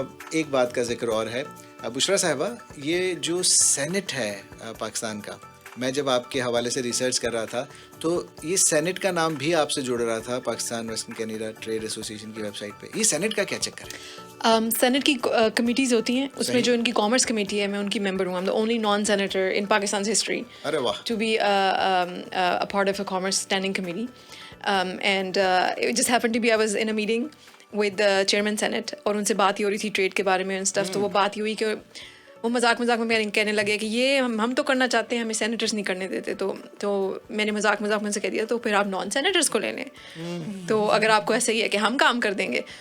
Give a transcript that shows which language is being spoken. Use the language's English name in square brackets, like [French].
[Urdu] ایک بات کا ذکر اور ہے بشرا صاحبہ, یہ جو سینٹ ہے پاکستان کا, میں جب آپ کے حوالے سے ریسرچ کر رہا تھا تو یہ سینٹ کا نام بھی آپ سے جوڑ رہا تھا پاکستان ویسٹرن کینیڈا ٹریڈ ایسوسی ایشن کی ویب سائٹ پہ. یہ سینٹ کا کیا چکر ہے؟ سینٹ کی کمیٹیز ہوتی ہیں, اس میں جو ان کی کامرس کمیٹی ہے, میں ان کی ممبر ہوں. [English] I'm the only non-senator in Pakistan's history to be a part of a commerce standing committee. And it just happened to be I was in a meeting with the chairman senate, [Urdu] اور ان سے بات ہی ہو رہی تھی trade کے بارے میں [English] and stuff. [Urdu] تو وہ بات ہی ہوئی کہ وہ مذاق میں کہنے لگے کہ یہ ہم تو کرنا چاہتے ہیں, ہمیں سینیٹرس نہیں کرنے دیتے. تو میں نے مذاق میں سے کہہ دیا تو پھر آپ نان سینیٹرس کو لے لیں, تو اگر آپ کو ایسا ہی ہے کہ ہم کام کر دیں گے.